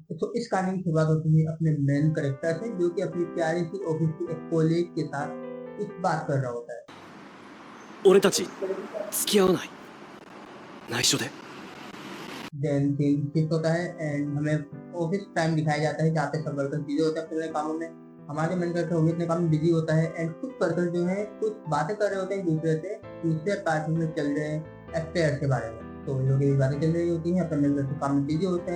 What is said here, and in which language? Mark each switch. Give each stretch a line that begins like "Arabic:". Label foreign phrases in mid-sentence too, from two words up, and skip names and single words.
Hindi: तो इस कहानी की शुरुआत होती है अपने
English: main character
Hindi: से, जो कि अपनी प्यारी सी ऑफिस की एक कोलीग के साथ एक बात कर रहा होता है।
Japanese: 俺たち付き合わない内緒で
English: then scene shift
Hindi: होता है एंड हमें
English: office time
Hindi: दिखाया जाता है, जहाँ पे सब वर्कर बिजी होते हैं अपने कामों में। हमारे
English: main character
Hindi: वो भी अपने काम में बिजी होता है एंड कुछ पर्सन जो है कुछ बातें कर रहे होते हैं दूसरे अपार्टमेंट में चल रहे अफेयर्स के बारे में। तो इन लोगों की बातें चल रही होती हैं, अपने
English: main character
Hindi: काम में बिजी होता है।